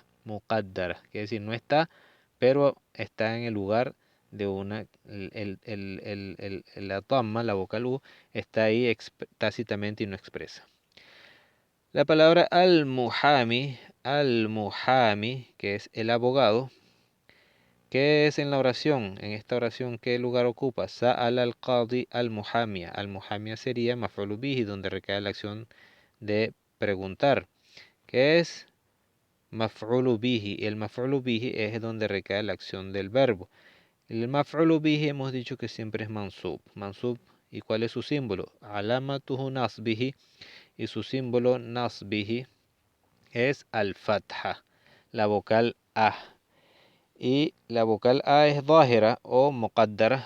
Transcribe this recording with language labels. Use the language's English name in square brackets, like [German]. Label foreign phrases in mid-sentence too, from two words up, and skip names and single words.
[Spanish] Muqaddara, quiere decir no está, pero está en el lugar de una, la damma, la vocal u, está ahí tácitamente y no expresa. La palabra al-muhami, que es el abogado. ¿Qué es en la oración? En esta oración, ¿qué lugar ocupa? [Arabic] سأل القاضي المحامي. [Spanish] Al-muhamia sería [Arabic] مفعول به, [Spanish] donde recae la acción de preguntar. ¿Qué es? [Arabic] مفعول به. [Spanish] El [Arabic] مفعول به [Spanish] es donde recae la acción del verbo. El [Arabic] مفعول به [Spanish] hemos dicho que siempre es mansub. Mansub, ¿y cuál es su símbolo? [Arabic] علامته نصبه. [Spanish] Y su símbolo nasbihi es al-fatha, la vocal A. Y la vocal A es dhahira o muqaddara.